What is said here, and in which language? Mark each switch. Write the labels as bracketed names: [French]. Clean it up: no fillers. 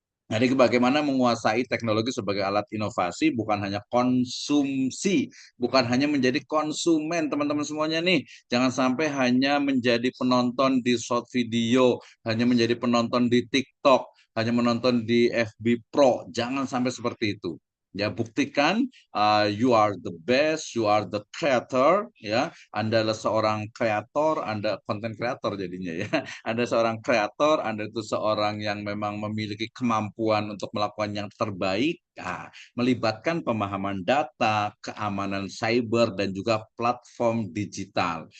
[Indonesian] Jadi bagaimana menguasai teknologi sebagai alat inovasi, bukan hanya konsumsi, bukan hanya menjadi konsumen, teman-teman semuanya nih. Jangan sampai hanya menjadi penonton di short video, hanya menjadi penonton di TikTok, hanya menonton di FB Pro. Jangan sampai seperti itu. Ya, buktikan [English] you are the best, you are the creator, ya. [Indonesian] Anda adalah seorang kreator, Anda konten kreator jadinya ya. Anda seorang kreator, Anda itu seorang yang memang memiliki kemampuan untuk melakukan yang terbaik, melibatkan pemahaman data, keamanan cyber, dan juga platform digital.